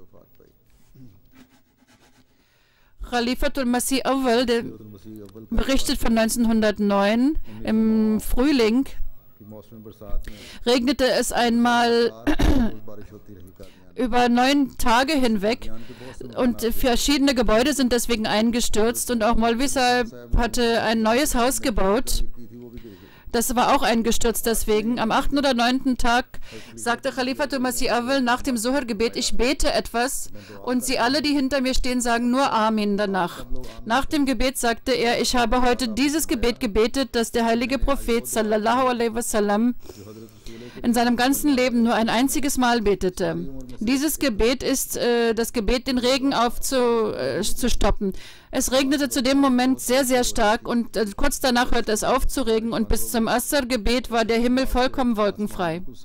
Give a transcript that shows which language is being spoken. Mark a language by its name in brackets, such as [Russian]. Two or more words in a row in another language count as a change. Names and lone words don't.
[German] Khalifatul Masih Awwal berichtet von 1909 im Frühling, regnete es einmal über 9 Tage hinweg und verschiedene Gebäude sind deswegen eingestürzt und auch Maulvi Sahib hatte ein neues Haus gebaut, Das war auch eingestürzt deswegen. Am 8. oder 9. Tag sagte Khalifatul Masih Awwal nach dem Zuhr-Gebet, ich bete etwas und sie alle, die hinter mir stehen, sagen nur Amin danach. Nach dem Gebet sagte er, ich habe heute dieses Gebet gebetet, das der heilige Prophet [Arabic] صلى الله عليه وسلم [German] in seinem ganzen Leben nur ein einziges Mal betete. Dieses Gebet ist das Gebet, den Regen aufzustoppen. Es regnete zu dem Moment sehr, sehr stark und kurz danach hörte es auf zu regnen und bis zum Asr-Gebet war der Himmel vollkommen wolkenfrei.